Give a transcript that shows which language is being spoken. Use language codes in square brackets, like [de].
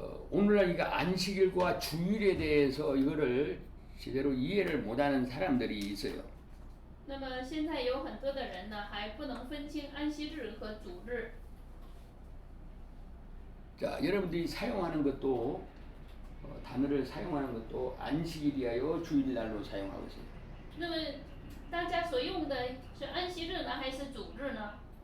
[ko] 오늘날 이거 안식일과 주일에 대해서 이거를 제대로 이해를 못하는 사람들이 있어요. [zh] 那么现在有很多的人呢，还不能分清安息日和主日。 [ko] 자, 여러분들이 사용하는 것도 단어를 사용하는 것도 안식일이하여 주일날로 사용하고 있어요. [zh] 那么大家所用的是安息日呢，还是主日呢？